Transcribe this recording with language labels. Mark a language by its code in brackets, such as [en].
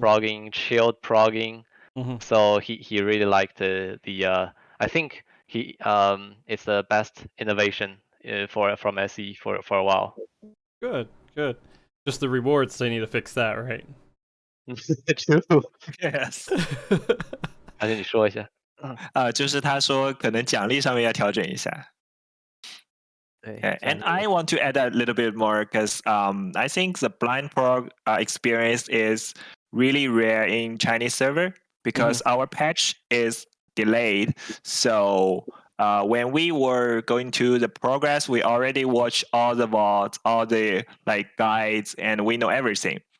[en] progging, chilled progging. So he really liked the I think it's the best innovation from SE for a while. Good. Just the rewards, they need to fix that, right? Yes. [zh] 还是你说一下。就是他说可能奖励上面要调整一下。 [en] Okay. And I want to add a little bit more because I think the blind prog experience is really rare in Chinese server because our patch is delayed. So when we were going to the progress, we already watched all the VODs, all the guides, and we know everything.